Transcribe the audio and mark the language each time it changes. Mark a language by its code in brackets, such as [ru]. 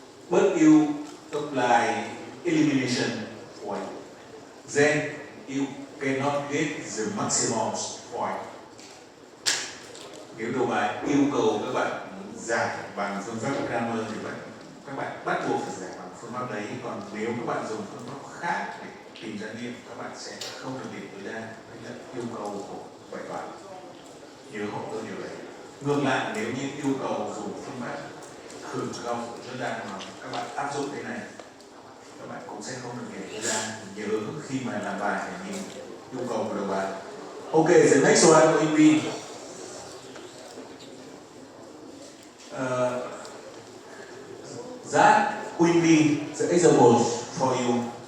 [en] But you apply elimination point, then you cannot get the maximum point. [vi] Nếu đầu bài yêu cầu các bạn giải bằng phương pháp Cramer thì các bạn bắt buộc phải giải bằng phương pháp đấy, còn nếu các bạn dùng phương pháp khác để tìm ra điểm, các bạn sẽ không được điểm tối đa. Đấy là yêu cầu của bài toán. Nhớ hộ tôi điều đấy. Ngược lại, nếu như yêu cầu dùng phương pháp khử gauss của Jordan mà các bạn áp dụng thế này, các bạn cũng sẽ không được điểm tối đa. Nhớ khi mà làm bài phải nhìn yêu cầu của đầu bài. [en] Okay, the next one will be that will be the examples for you.